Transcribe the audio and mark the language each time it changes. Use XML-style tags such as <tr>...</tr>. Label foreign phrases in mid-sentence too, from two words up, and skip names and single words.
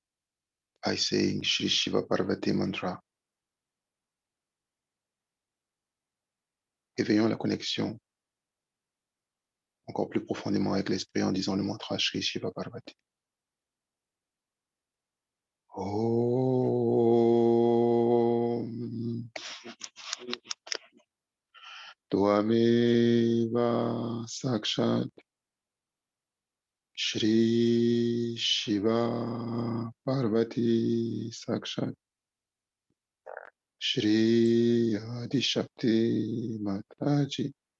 <en>by saying Shri Shiva Parvati mantra.</en> <fr>Éveillons la connexion encore plus profondément avec l'esprit en disant le mantra Shri Shiva Parvati.</fr> <sa>ॐ त्वमेव साक्षात् श्री शिव पार्वती साक्षात् श्री आदि शक्ति माताजी</sa>